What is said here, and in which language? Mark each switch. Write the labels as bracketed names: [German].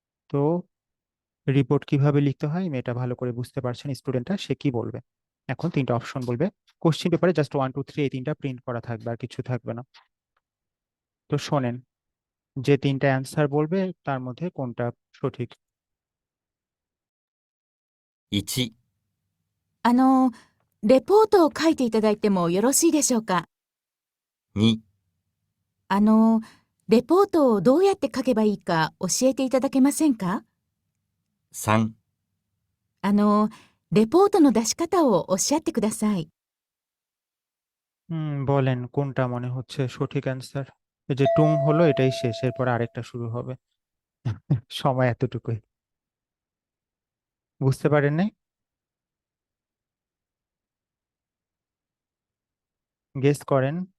[Bangla] তো রিপোর্ট কিভাবে লিখতে হয় এটা ভালো করে বুঝতে পারছেন স্টুডেন্টরা, সে কি বলবে। এখন 3টা অপশন বলবে, কোশ্চেন পেপারে জাস্ট 1 2 3 এই 3টা প্রিন্ট করা থাকবে, আর কিছু থাকবে না। তো শোনেন, যে 3টা অ্যান্সার বলবে তার মধ্যে কোনটা সঠিক। [Japanese] 1、レポートを書いていただいてもよろしいでしょうか。 2、レポートをどうやって書けばいいか教えていただけませんか。 3、レポートの出し方をおっしゃってください。 [Bangla] বলেন কোনটা মনে হচ্ছে সঠিক অ্যান্সার? এই যে টুং হলো এটাই শেষ, এরপর আরেকটা শুরু হবে। সময় এতটুকুই। বুঝতে পারেন নাই? গেস করেন।